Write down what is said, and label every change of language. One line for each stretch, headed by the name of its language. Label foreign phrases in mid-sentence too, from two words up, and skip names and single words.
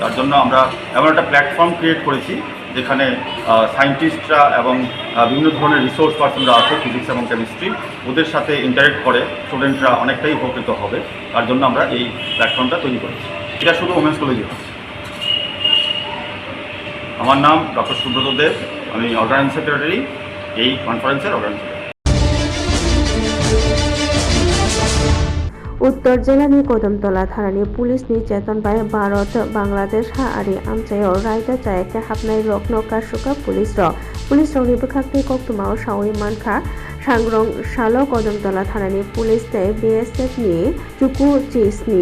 Bangla: তার জন্য আমরা এমন একটা প্ল্যাটফর্ম ক্রিয়েট করেছি যেখানে সায়েন্টিস্টরা এবং বিভিন্ন ধরনের
English: resource persons
Bangla: আছে ফিজিক্স এবং কেমিস্ট্রি, ওদের সাথে ইন্টারেক্ট করে স্টুডেন্টরা অনেকটাই উপকৃত হবে। তার জন্য আমরা এই প্ল্যাটফর্মটা তৈরি করেছি। এটা শুধু
English: women's college.
Bangla: আমার নাম ডক্টর সুব্রত দেব, আমি
English: organising secretary
Bangla: এই
English: conference's organiser.
Terebu: उत्तर जिल्लानि कदमतला थानानि पुलिसनि चेतनबाई भारत बांग्लादेश हाआरि आमचायाव रायदा जायाखै हाबनाय रक नकासुका पुलिस रंनि बोखाखनि कक्तुमाव सावै मानखा सांग्रं सालो कदमतला थानानि पुलिस तै BSF नि चुकु चिसनि